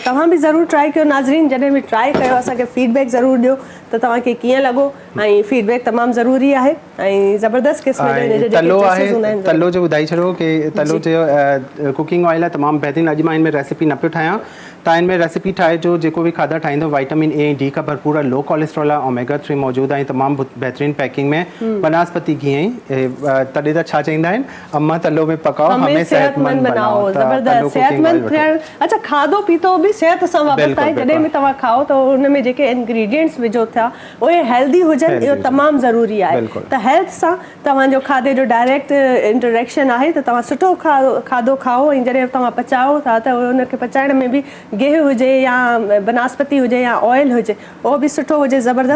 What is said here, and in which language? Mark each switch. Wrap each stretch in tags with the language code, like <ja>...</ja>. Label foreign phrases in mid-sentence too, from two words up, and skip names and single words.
<sd>तव्हां बि ज़रूरु ट्राई कयो नाज़रीन, जॾहिं बि ट्राई कयो असांखे फीडबैक ज़रूरु ॾियो त तव्हांखे कीअं लॻो, ऐं फीडबैक तमामु ज़रूरी आहे। ऐं ज़बरदस्त क़िस्म जो तलो आहे, तलो जो ॿुधाए छॾियो की तलो जो</sd> <en>cooking oil</en> <sd>आहे, तमामु बहितरीनु। अॼु मां हिन में रेसिपी न पियो ठाहियां, तव्हां हिन में रेसिपी ठाहे जो जेको बि खाधा ठाहींदो,</sd> <en>vitamin A D</en> <sd>का भरपूर आहे,</sd> <en>low cholesterol</en> <sd>आहे, ओमेगा 3 मौजूदु आहे, तमामु बहितरीनु पैकिंग में। बनास्पति घी ऐं तॾहिं त छा चईंदा आहिनि,</sd> <ur>اماں تلو میں پکاؤ، ہمیں صحت مند بناؤ.</ur> <sd>अच्छा, खाधो पीतो बि सिहत सां वाबस्तु आहे। जॾहिं बि तव्हां खाओ त हुन में जेके इंग्रेडिएंट्स विझो था उहे हेल्दी हुजनि, इहो तमामु ज़रूरी आहे। त हेल्थ सां तव्हांजो खाधे जो</sd> <en>direct interaction</en> <sd>आहे, त तव्हां सुठो खाधो खाओ ऐं जॾहिं तव्हां पचाओ था त उनखे पचाइण में बि गिहु हुजे या बनास्पति हुजे या ऑयल हुजे, उहो बि सुठो हुजे, ज़बरदस्त।</sd>